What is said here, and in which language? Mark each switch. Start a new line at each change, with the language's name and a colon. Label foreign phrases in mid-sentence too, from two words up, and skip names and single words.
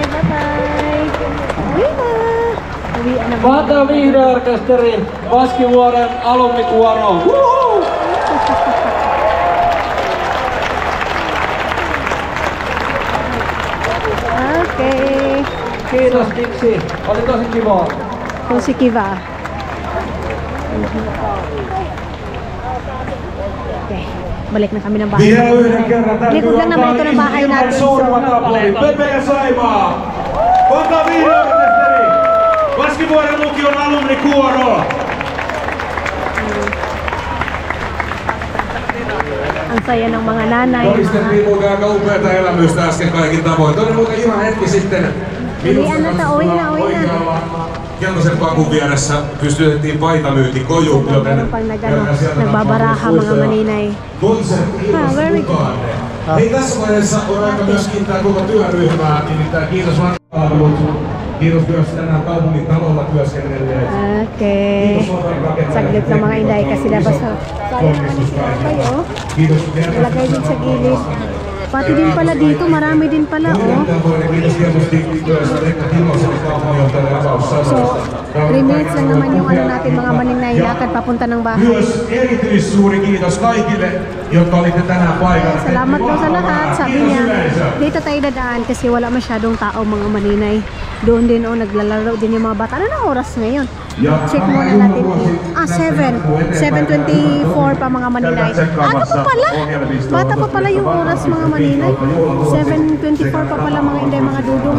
Filipino: Bye-bye. Uwi na. Uwian na.
Finnish: Vata Vihreä-orkesterin Vaskivuoren alumnikuoro. Okay. Kiitos Dixi. Oli tosi kivaa. Tosi kiva. Okay.
Filipino: Balik na kami ng bahay.
Finnish: Vielä yhden kerran täytyy
Filipino: Likod lang naman ito ng bahay natin.
Finnish: So, suurimmat aplodit. Pepe ja Saimaa. Vata Vihreä-orkesteri. Vaskivuoren lukion alumnikuoro.
Filipino: ang saya ng mga nanay.
Finnish: Todistettiin muuten aika upeata elämystä äsken kaikin tavoin. Toinen muuten ihan hetki sitten oikealla keltaisen pakun vieressä pystytettiin paitamyyntikoju, joten
Filipino: Pag nagbabaraha mga maninay.
English: very good.
Finnish: Hei, tässä vaiheessa on aika myös kiittää koko työryhmää, nimittäin kiitos Vantaapalvelut. Kiitos myös tänään kaupungin talolla työskennelleet.
Filipino: Okay. Saglit ng mga inday kasi dapat sa kayo. Lagay din sa gilid. Pati din pala dito, marami din pala, oh.
Finnish: Kiitos tietysti myös Rekka Timoselle kaupunginjohtajalle avaussanoista.
Filipino: So, 3 minutes lang naman yung ano natin mga maninay, lakad papunta ng bahay.
Finnish: Myös erityissuuri kiitos kaikille, jotka olitte tänään paikalla.
Filipino: Salamat daw sa lahat, sabi niya. Dito tayo dadaan kasi wala masyadong tao mga maninay. Doon din, oh, naglalaro din yung mga bata. Ano na oras ngayon? Check muna natin. 7:24 pa mga maninay. Ano pa pala? Bata pa pala yung oras mga maninay. 7:24 pa pala mga inday, mga dudong.